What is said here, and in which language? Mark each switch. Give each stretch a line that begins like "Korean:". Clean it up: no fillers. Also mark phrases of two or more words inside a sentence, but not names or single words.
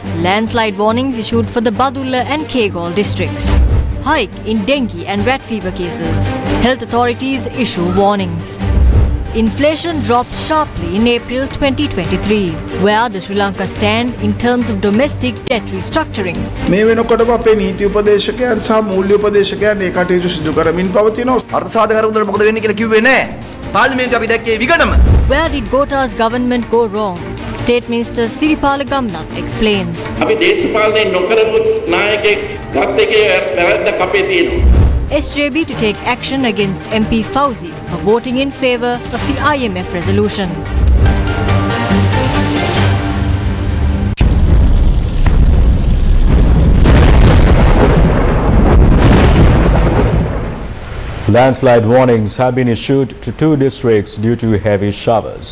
English: Landslide warnings issued for the Badulla and Kegol districts. Hike in dengue and rat fever cases. Health authorities issue warnings. Inflation drops sharply in April 2023. Where does Sri Lanka stand in terms of domestic debt restructuring?
Sinhala: මේ වෙනකොටම අපේ නීති උපදේශකයන් සහ මූල්‍ය උපදේශකයන් ඒ කටයුතු සිදු කරමින් පවතිනවා. අර්ථසාධකරුන්ට මොකද වෙන්නේ කියලා කිව්වේ නැහැ. පාර්ලිමේන්තුව අපි දැක්කේ විගණම.
English: Where did Gota's government go wrong? State Minister Siripala Gamla explains.
Sinhala: අපි දේශපාලනය නොකරපු නායකයෙක් ගත් එකේ වැරද්දක් අපේ තියෙනවා.
English: SJB to take action against MP Fauzi for voting in favour of the IMF resolution. Landslide warnings have been issued to 2 districts due to heavy showers.